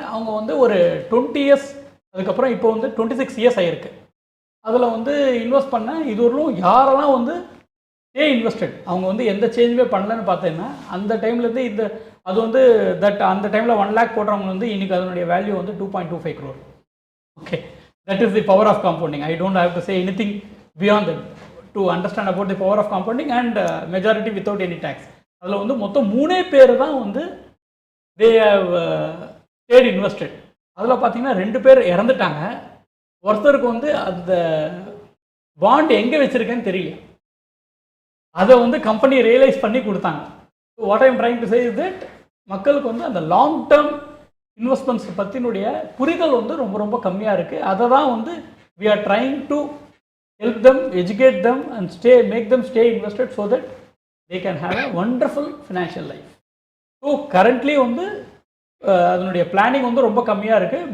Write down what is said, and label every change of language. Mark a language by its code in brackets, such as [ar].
[ta] அவங்க வந்து ஒரு 20 years, அதுக்கப்புறம் இப்போ வந்து 26 years ஆகிருக்கு. அதில் வந்து இன்வெஸ்ட் பண்ண இதுவரையும் யாரெல்லாம் வந்து இன்வெஸ்டட் அவங்க வந்து எந்த சேஞ்சுமே பண்ணலன்னு பார்த்தீங்கன்னா அந்த டைம்லேருந்து இந்த அது வந்து அந்த டைமில் 1 lakh போடுறவங்க வந்து இன்றைக்கி அதனுடைய வேல்யூ வந்து 2.25 crore. Okay, [en] that is the power of compounding. I don't have to say anything beyond that to understand about the power of compounding and majority without any tax. [ta] அதில் வந்து மொத்தம் 3 பேர் தான் வந்து [en] they have stayed invested. [ta] அதில் பார்த்தீங்கன்னா 2 பேர் இறந்துட்டாங்க. ஒருத்தருக்கு வந்து அந்த பாண்ட் எங்கே வச்சுருக்கேன்னு தெரியல. அதை வந்து கம்பெனி ரியலைஸ் பண்ணி கொடுத்தாங்க. [en] what I am trying to say is that [ta] மக்களுக்கு வந்து அந்த லாங் டேர்ம் இன்வெஸ்ட்மெண்ட்ஸ் பற்றினுடைய புரிதல் வந்து ரொம்ப ரொம்ப கம்மியாக இருக்குது. அதை தான் வந்து [en] we are trying to help them, educate them and make them stay invested so that they can have a wonderful financial life. [ta] So currently வந்து அதனுடைய பிளானிங் வந்து ரொம்ப கம்மியாக இருக்குது.